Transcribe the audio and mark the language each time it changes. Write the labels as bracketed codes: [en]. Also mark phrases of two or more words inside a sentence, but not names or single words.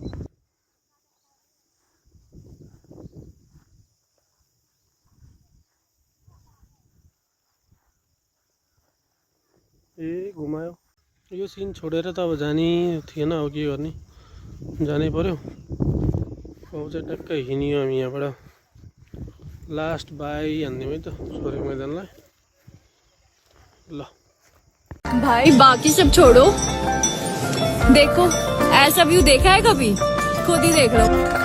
[ne] ए घुमायो यो सिन छोडेर त अब जाने थिएन। अब के गर्ने, जानै पर्यो। अब चाहिँ टक्कै हिँड्यो हामी यहाँबाट [en] last bye [ne] हान्दिउँ है त छोरेको मैदानलाई। ल [hi] भाई बाकी सब छोड़ो, देखो ऐसा व्यू देखा है कभी? खुद ही देख लो।